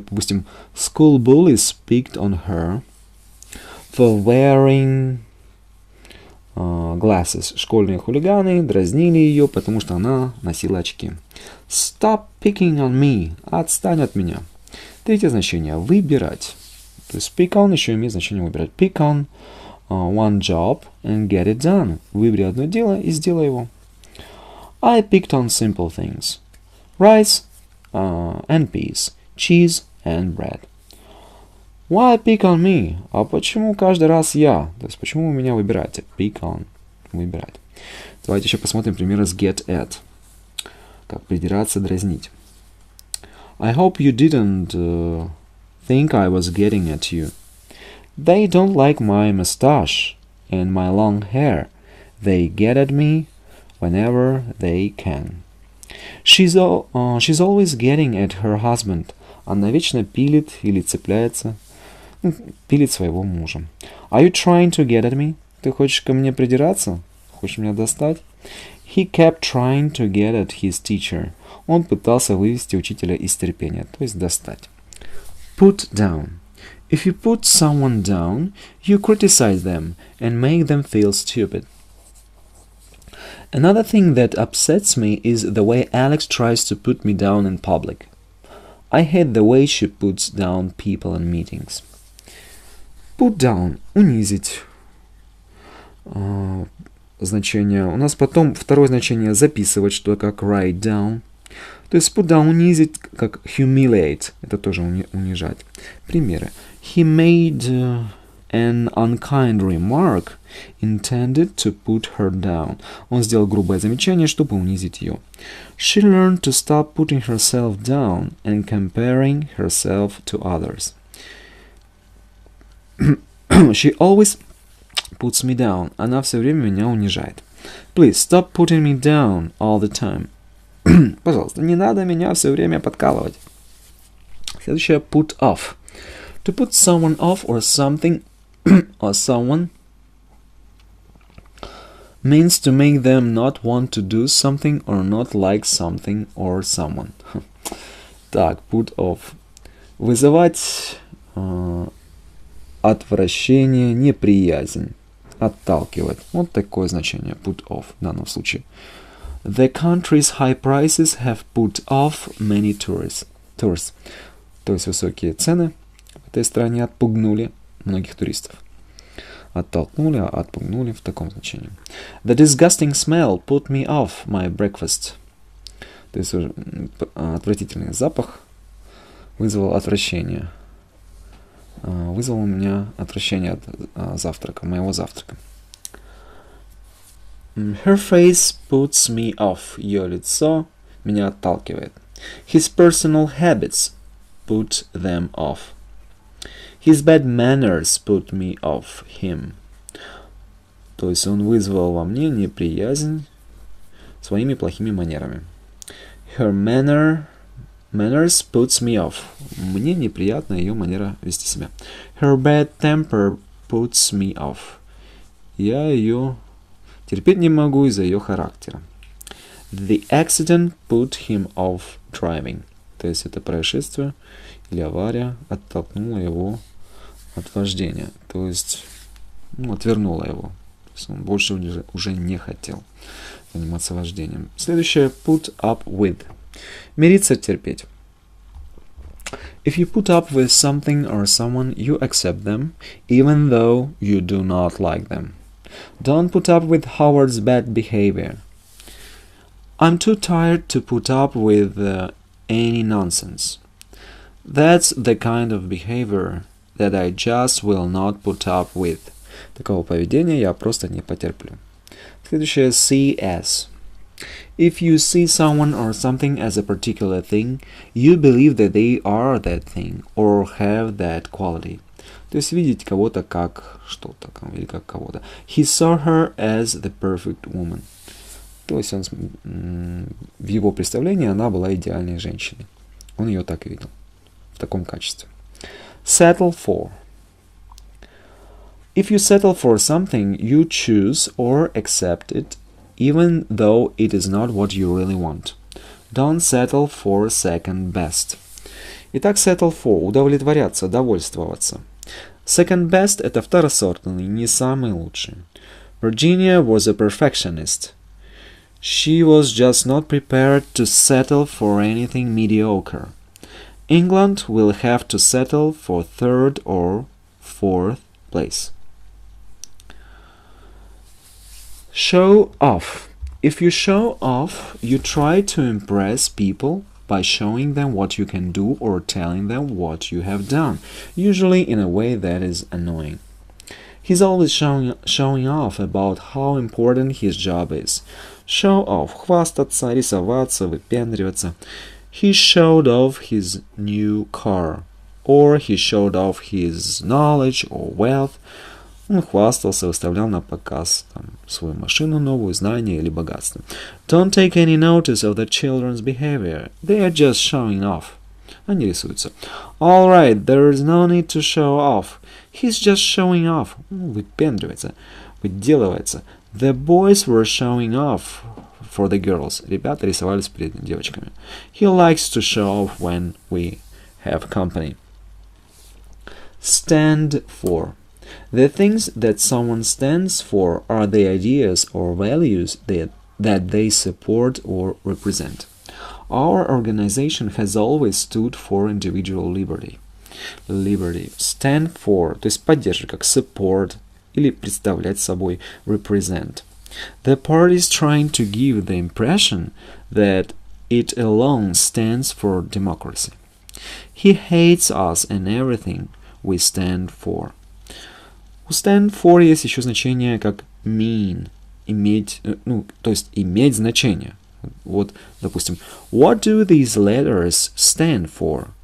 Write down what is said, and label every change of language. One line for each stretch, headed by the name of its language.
Russian: Допустим,
English: school bullies picked on her for wearing glasses.
Russian: Школьные хулиганы дразнили ее, потому что она носила очки.
English: Stop picking on me.
Russian: Отстань от меня. Третье значение. Выбирать. То есть pick on еще имеет значение выбирать.
English: Pick on one job and get it done.
Russian: Выбери одно дело и сделай его.
English: I picked on simple things. Rice and peas. Cheese and bread. Why pick on me?
Russian: А почему каждый раз я? То есть почему вы меня выбираете? Pick on. Выбирать. Давайте еще посмотрим примеры с get at. Как придираться, дразнить.
English: I hope you didn't think I was getting at you. They don't like my mustache and my long hair. They get at me whenever they can. She's always getting at her husband.
Russian: Она вечно пилит или цепляется. Пилит своего мужа.
English: Are you trying to get at me?
Russian: Ты хочешь ко мне придираться? Хочешь меня достать?
English: He kept trying to get at his teacher.
Russian: Он пытался вывести учителя из терпения, то есть достать.
English: Put down. If you put someone down, you criticize them and make them feel stupid. Another thing that upsets me is the way Alex tries to put me down in public. I hate the way she puts down people in meetings. Put down – унизить.
Russian: Значение. У нас потом второе значение записывать, что как write down. То есть put down унизить, как humiliate. Это тоже унижать. Примеры.
English: He made an unkind remark intended to put her down.
Russian: Он сделал грубое замечание, чтобы унизить ее.
English: She learned to stop putting herself down and comparing herself to others. She always puts me down.
Russian: Она все время меня унижает.
English: Please stop putting me down all the time.
Russian: Пожалуйста, не надо меня все время подкалывать.
English: Следующее put off. To put someone off or something or someone means to make them not want to do something or not like something or someone.
Russian: Так, put off. Вызывать отвращение, неприязнь. Отталкивать. Вот такое значение put off в данном случае.
English: The country's high prices have put off many tourists.
Russian: То есть высокие цены в этой стране отпугнули многих туристов. Оттолкнули, отпугнули в таком значении.
English: The disgusting smell put me off my breakfast.
Russian: То есть отвратительный запах вызвал отвращение. Вызвал у меня отвращение от завтрака, моего завтрака.
English: Her face puts me off.
Russian: Ее лицо меня отталкивает.
English: His personal habits put them off. His bad manners put me off him.
Russian: То есть он вызвал во мне неприязнь своими плохими манерами.
English: Her manners puts me off.
Russian: Мне неприятна ее манера вести себя.
English: Her bad temper puts me off.
Russian: Я ее терпеть не могу из-за ее характера.
English: The accident put him off driving.
Russian: То есть это происшествие или авария оттолкнуло его от вождения. То есть отвернула его. То есть он больше уже не хотел заниматься вождением. Следующее put up with. Мириться, терпеть.
English: If you put up with something or someone, you accept them, even though you do not like them. Don't put up with Howard's bad behavior. I'm too tired to put up with any nonsense. That's the kind of behavior that I just will not put up with.
Russian: Такого поведения я просто не потерплю.
English: Следующее CS. If you see someone or something as a particular thing, you believe that they are that thing or have that quality.
Russian: То есть видеть кого-то как что-то, или как кого-то.
English: He saw her as the perfect woman.
Russian: То есть он, в его представлении она была идеальной женщиной. Он ее так видел, в таком качестве.
English: Settle for. If you settle for something, you choose or accept it, even though it is not what you really want. Don't settle for second best.
Russian: Итак, settle for – удовлетворяться, довольствоваться. Second best – это второсортный, не самый лучший.
English: Virginia was a perfectionist. She was just not prepared to settle for anything mediocre. England will have to settle for third or fourth place. Show off. If you show off, you try to impress people by showing them what you can do or telling them what you have done, usually in a way that is annoying. He's always showing off about how important his job is.
Russian: Show off – хвастаться, рисоваться, выпендриваться.
English: He showed off his new car, or he showed off his knowledge or wealth.
Russian: Он хвастался, выставлял на показ свою машину новую, знания или богатство.
English: Don't take any notice of the children's behavior. They are just showing off.
Russian: Они рисуются.
English: All right, there is no need to show off. He's just showing off.
Russian: Выпендривается, выделывается.
English: The boys were showing off for the girls.
Russian: Ребята рисовались перед девочками.
English: He likes to show off when we have company. Stand for. The things that someone stands for are the ideas or values that they support or represent. Our organization has always stood for individual liberty. Liberty.
Russian: Stand for, то есть поддерживать, как support, или представлять собой, represent.
English: The party is trying to give the impression that it alone stands for democracy. He hates us and everything we stand for.
Russian: У stand for есть еще значение как mean, иметь, то есть иметь значение. Вот, допустим,
English: what do these letters stand for?